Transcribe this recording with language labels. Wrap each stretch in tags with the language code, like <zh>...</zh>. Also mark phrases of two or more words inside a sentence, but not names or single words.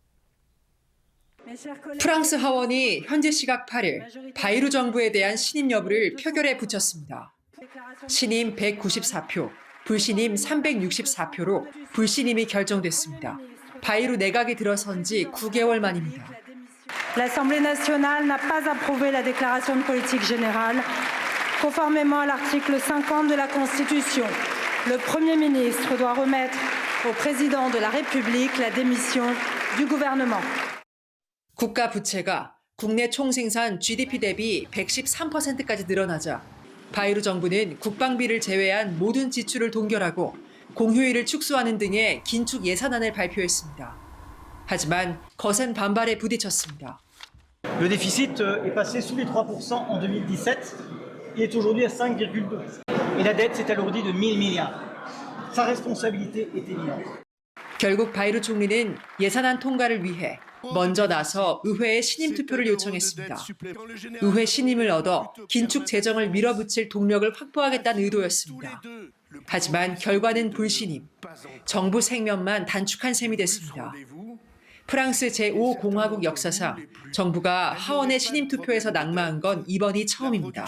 <ko>프랑스 하원이 현지 시각 8일 바이루 정부에 대한 신임 여부를 표결에 붙였습니다. 신임 194표, 불신임 364표로 불신임이 결정됐습니다. 바이루 내각이 들어선 지 9개월 만입니다.</ko> <fr>L'Assemblée nationale n'a pas approuvé la déclaration de politique générale. Conformément à l'article 50 de la Constitution, le Premier ministre doit remettre au président de la République la démission du gouvernement.</fr> <ko>국가 부채가 국내 총생산 GDP 대비 113%까지 늘어나자 바이루 정부는 국방비를 제외한 모든 지출을 동결하고 공휴일을 축소하는 등의 긴축 예산안을 발표했습니다. 하지만 거센 반발에 부딪혔습니다.</ko> <fr>Le déficit est passé sous les 3% en 2017 et est aujourd'hui à 5,2%. Et la dette s'est alourdie de 1 000 milliards. Sa responsabilité est évidente.</fr> <ko>결국 바이루 총리는 예산안 통과를 위해 먼저 나서 의회에 신임 투표를 요청했습니다. 의회 신임을 얻어 긴축 재정을 밀어붙일 동력을 확보하겠다는 의도였습니다. 하지만 결과는 불신임. 정부 생면만 단축한 셈이 됐습니다. 프랑스 제5공화국 역사상 정부가 하원의 신임 투표에서 낙마한 건 이번이 처음입니다.</ko>